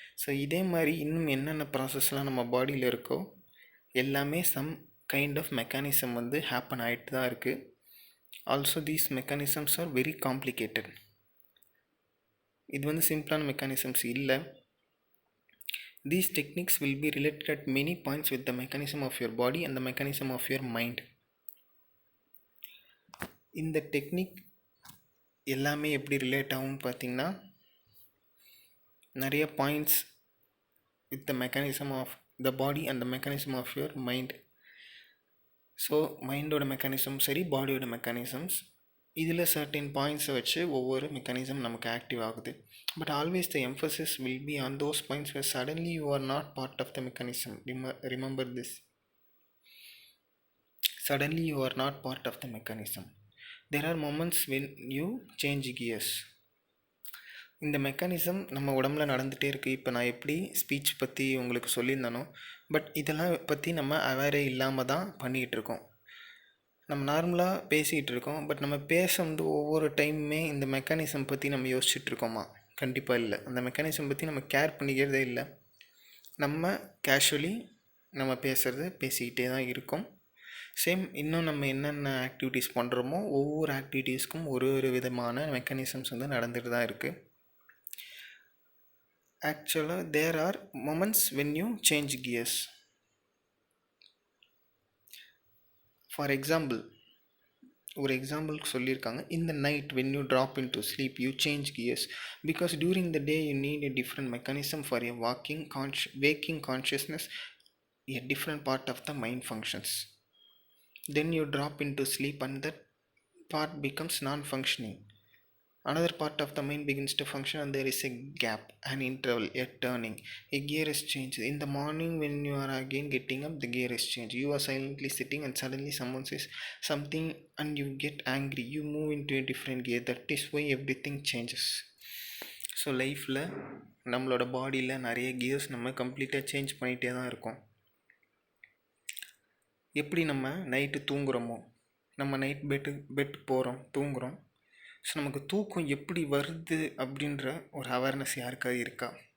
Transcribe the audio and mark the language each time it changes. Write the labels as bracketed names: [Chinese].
[Tamil] So இதே மாதிரி இன்னும் என்னென்ன ப்ராசஸ்லாம் நம்ம பாடியில் இருக்கோ எல்லாமே [English] some kind of mechanism [Tamil] வந்து ஹேப்பன் ஆகிட்டு தான் இருக்குது. [English] Also these mechanisms are very complicated. [Tamil] இது வந்து சிம்பிளான மெக்கானிசம்ஸ் இல்லை. [English] These techniques will be related at many points with the mechanism of your body and the mechanism of your mind. [Tamil] இந்த technique எல்லாமே எப்படி ரிலேட் ஆகும்னு பார்த்தீங்கன்னா நிறைய points [English] With the mechanism of the body and the mechanism of your mind. [Tamil] So மைண்டோட mechanism சரி, பாடியோட mechanisms இதில் சர்டின் பாயிண்ட்ஸை வச்சு ஒவ்வொரு மெக்கானிசம் நமக்கு ஆக்டிவ் ஆகுது. [English] But always the emphasis will be on those points where suddenly you are not part of the mechanism. Remember this. Suddenly you are not part of the mechanism. There are moments when you change gears. [Tamil] இந்த mechanism நம்ம உடம்புல நடந்துகிட்டே இருக்குது. இப்போ நான் எப்படி speech பற்றி உங்களுக்கு சொல்லியிருந்தானோ, பட் இதெல்லாம் பற்றி நம்ம அவேரே இல்லாமல் தான் பண்ணிக்கிட்டு இருக்கோம். நம்ம நார்மலாக பேசிக்கிட்டு இருக்கோம், பட் நம்ம பேசும்போது ஒவ்வொரு டைமுமே இந்த மெக்கானிசம் பற்றி நம்ம யோசிச்சுட்ருக்கோமா? கண்டிப்பாக இல்லை. அந்த மெக்கானிசம் பற்றி நம்ம கேர் பண்ணிக்கிறதே இல்லை. நம்ம கேஷுவலி நம்ம பேசிக்கிட்டே தான் இருக்கோம். சேம் இன்னும் நம்ம என்னென்ன ஆக்டிவிட்டீஸ் பண்ணுறோமோ ஒவ்வொரு ஆக்டிவிட்டீஸ்க்கும் ஒரு ஒரு விதமான மெக்கானிசம்ஸ் வந்து நடந்துட்டு தான் இருக்குது. [English] ஆக்சுவலாக there are moments when you change gears. For example, [Tamil] ஒரு எக்ஸாம்பிளுக்கு சொல்லியிருக்காங்க, [English] in the night when you drop into sleep you change gears because during the day you need a different mechanism for a waking consciousness. A different part of the mind functions. Then you drop into sleep and that part becomes non-functioning. Another part of the mind begins to function and there is a gap, an interval, a turning. A gear is changed. In the morning when you are again getting up, the gear is changed. You are silently sitting and suddenly someone says something and you get angry. You move into a different gear. That is why everything changes. [Tamil] So லைஃப்பில் நம்மளோட பாடியில் நிறைய gears நம்ம கம்ப்ளீட்டாக change பண்ணிகிட்டே தான் இருக்கோம். எப்படி நம்ம நைட்டு தூங்குகிறோமோ, நம்ம நைட் பெட் போகிறோம், தூங்குகிறோம். ஸோ நமக்கு தூக்கம் எப்படி வருது அப்படின்ற ஒரு அவேர்னஸ் யாருக்காவது இருக்கா?